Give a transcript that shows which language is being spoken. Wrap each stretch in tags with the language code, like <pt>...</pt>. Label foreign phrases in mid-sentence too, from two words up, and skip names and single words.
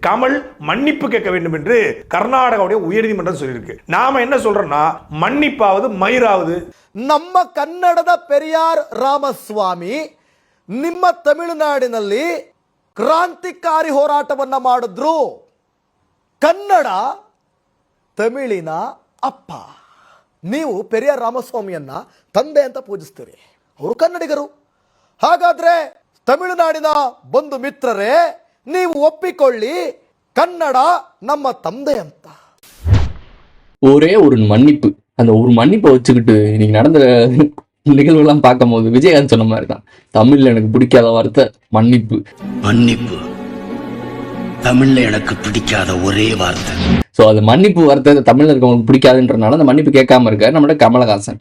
<ta>கமல் மன்னிப்பு கேட்க வேண்டும் என்று கர்நாடகாவுடைய உயர்நீதிமன்றம் சொல்லியிருக்கு. நாம என்ன சொல்றோம்னா மன்னிப்பாவது மயிராவது.</ta> <kn>ನಮ್ಮ ಕನ್ನಡದ ಪೆರಿಯಾರ್ ರಾಮಸ್ವಾಮಿ ನಿಮ್ಮ ತಮಿಳುನಾಡಿನಲ್ಲಿ ಕ್ರಾಂತಿಕಾರಿ ಹೋರಾಟವನ್ನ ಮಾಡಿದ್ರು. ಕನ್ನಡ ತಮಿಳಿನ ಅಪ್ಪ. ನೀವು ಪೆರಿಯಾರ್ ರಾಮಸ್ವಾಮಿಯನ್ನ ತಂದೆ ಅಂತ ಪೂಜಿಸ್ತೀರಿ, ಅವರು ಕನ್ನಡಿಗರು. ಹಾಗಾದ್ರೆ ತಮಿಳುನಾಡಿನ ಬಂಧು ಮಿತ್ರರೇ, ನೀವು ಒಪ್ಪಿಕೊಳ್ಳಿ, ಕನ್ನಡ ನಮ್ಮ ತಂದೆ ಅಂತ.</kn> <ta>ஒரே ஒரு மன்னிப்பு, அந்த ஒரு மன்னிப்பை வச்சுக்கிட்டு இன்னைக்கு நடந்த நிகழ்வுலாம் பார்க்கும் போது விஜயகாந்த் சொன்ன மாதிரி தான், தமிழ்ல எனக்கு பிடிக்காத வார்த்தை மன்னிப்பு. மன்னிப்பு தமிழ்ல எனக்கு பிடிக்காத ஒரே வார்த்தை. ஸோ அது மன்னிப்பு வார்த்தை தமிழ்ல இருக்கவங்களுக்கு பிடிக்காதுன்றனால அந்த மன்னிப்பு கேட்காம இருக்காரு நம்மளோட கமலஹாசன்.</ta>